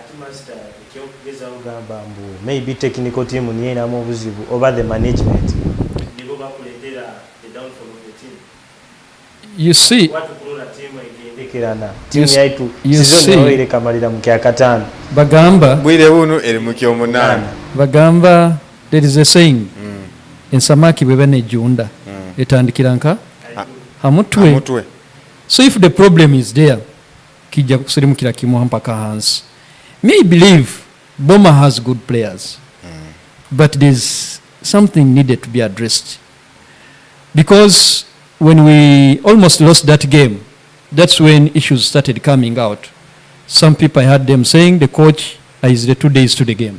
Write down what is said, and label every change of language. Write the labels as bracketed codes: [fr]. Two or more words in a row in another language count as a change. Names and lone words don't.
[en] Maybe technical team over the management. You see, Bagamba, there is a saying in Samaki [nyo] bebene junda etandikiranka hamutwe. [en] So if the problem is there, [nyo] kija kusirimukira kimuha mpaka hansi. [en] May believe Boma has good players, but there's something needed to be addressed. Because when we almost lost that game, that's when issues started coming out. Some people, I heard them saying the coach is the 2 days to the game.